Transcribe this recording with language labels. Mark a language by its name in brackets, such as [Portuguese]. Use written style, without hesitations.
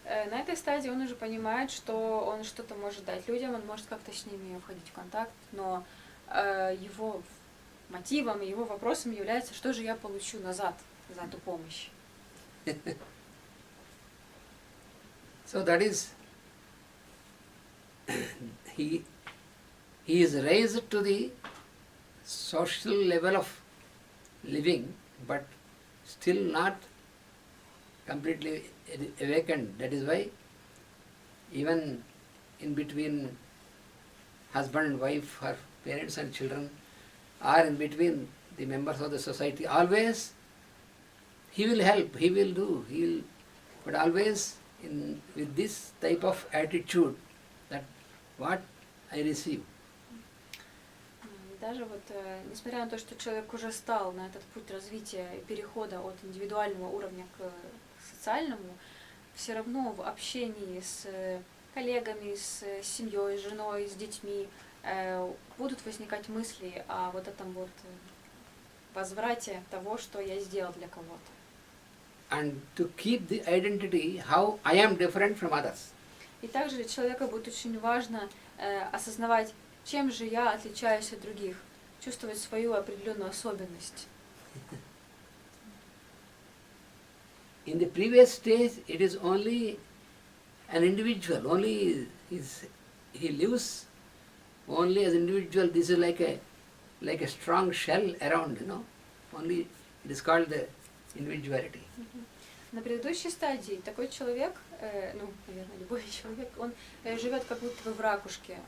[Russian] На этой стадии он уже понимает, что он что-то может дать людям, он может как-то с ними входить в контакт, но его мотивом, его вопросом является, что же я получу назад за эту помощь. [English] So that is, he is raised to the social level of living, but still not completely awakened. That is why even in between husband and wife, or parents and children, or in between the members of the society, always he will help, he will do, but always with this type of attitude that what I receive. [Russian] Даже вот, несмотря на то, что человек уже стал на этот путь развития и перехода от индивидуального уровня к социальному, все равно в общении с коллегами, с семьей, с женой, с детьми будут возникать мысли о вот этом вот возврате того, что я сделал для кого-то. [English] And to keep the identity, how I am different from others. [Russian] И также для человека будет очень важно осознавать, чем же я отличаюсь от других, чувствовать свою определенную особенность. [English] In the previous stage, it is only an individual, only he lives only as an individual. This is like a strong shell around, only it is called the individuality. [Russian] На предыдущей стадии такой человек, наверное, любой человек, он живет как будто бы в ракушке.